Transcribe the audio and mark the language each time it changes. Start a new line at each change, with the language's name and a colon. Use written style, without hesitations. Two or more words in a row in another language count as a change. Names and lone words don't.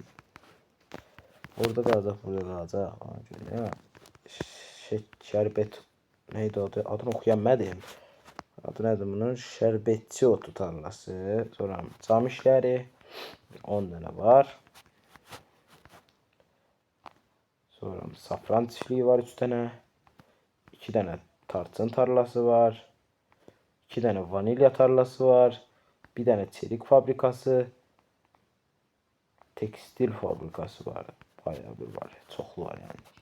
Azerbaijani: Orada qalacaq, burada qalacaq. Ona görə şərbət neydi adı? Adını oxuyamədim. Adı nədir bunun? Şərbətçi otu tarlası. Sonra cam işləri 10 dənə var.
Turkish: Sonra safran çiftliği var 3 tane. 2 tane tarçın tarlası var. 2 tane vanilya tarlası var. Bir tane çelik fabrikası. Tekstil fabrikası var. Bayağı bir var.
Azerbaijani: Çoxlu var yani.